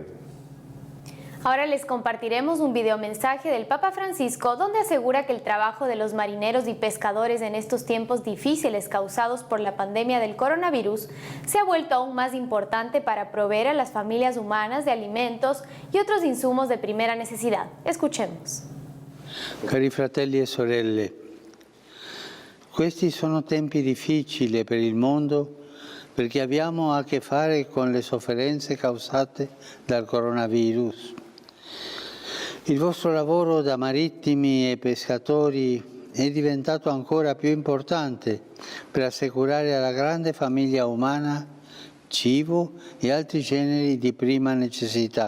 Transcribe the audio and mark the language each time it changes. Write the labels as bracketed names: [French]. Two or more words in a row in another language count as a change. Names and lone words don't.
[Spanish] Ahora les compartiremos un videomensaje del Papa Francisco donde asegura que el trabajo de los marineros y pescadores en estos tiempos difíciles causados por la pandemia del coronavirus se ha vuelto aún más importante para proveer a las familias humanas de alimentos y otros insumos de primera necesidad. Escuchemos. [Italian] Cari fratelli e sorelle, questi sono tempi difficili per il mondo perché abbiamo a che fare con le sofferenze causate dal coronavirus. Il vostro lavoro da marittimi e pescatori è diventato ancora più importante per assicurare alla grande famiglia umana cibo e altri generi di prima necessità.